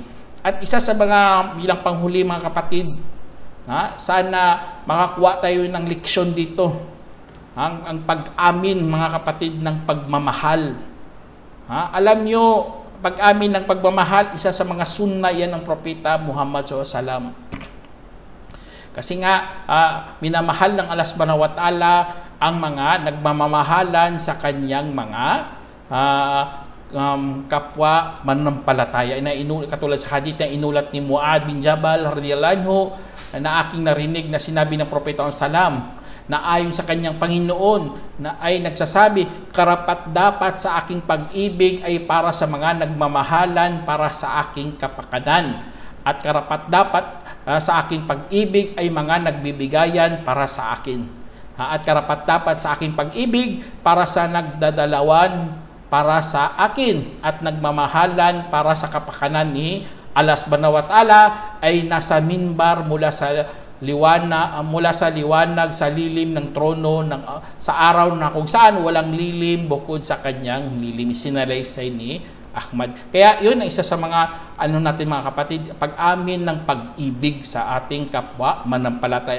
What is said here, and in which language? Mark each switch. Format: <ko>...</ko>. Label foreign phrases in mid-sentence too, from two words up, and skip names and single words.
<tl>At isa sa mga bilang panghuli mga kapatid, sana makakuha tayo ng leksyon dito. Ang pag-amin mga kapatid ng pagmamahal. Alam nyo, pag-amin ng pagmamahal, isa sa mga sunna yan ng propeta Muhammad SAW. Kasi nga, minamahal ng Allah</tl> <ar>سبحانه وتعالى</ar> <tl>ang mga nagmamamahalan sa kanyang mga kapwa manampalataya. Katulad sa hadith na inulat ni Muad bin Jabal</tl> <ar>رضي الله عنه,</ar> <tl>na aking narinig na sinabi ng propeta salam, na ayon sa kanyang Panginoon na ay nagsasabi, karapat dapat sa aking pag-ibig ay para sa mga nagmamahalan para sa aking kapakanan. At karapat dapat sa aking pag-ibig ay mga nagbibigayan para sa akin. At karapat dapat sa aking pag-ibig para sa nagdadalawan para sa akin. At nagmamahalan para sa kapakanan ni Allah</tl> <ar>سبحانه وتعالى</ar> <tl>ay nasa minbar mula sa liwanag sa lilim ng trono sa araw na kung saan walang lilim bukod sa kanyang lilim. Sinalaysay ni Ahmad. Kaya yun ang isa sa mga natin mga kapatid, pag-amin ng pag-ibig sa ating kapwa manampalataya.</tl>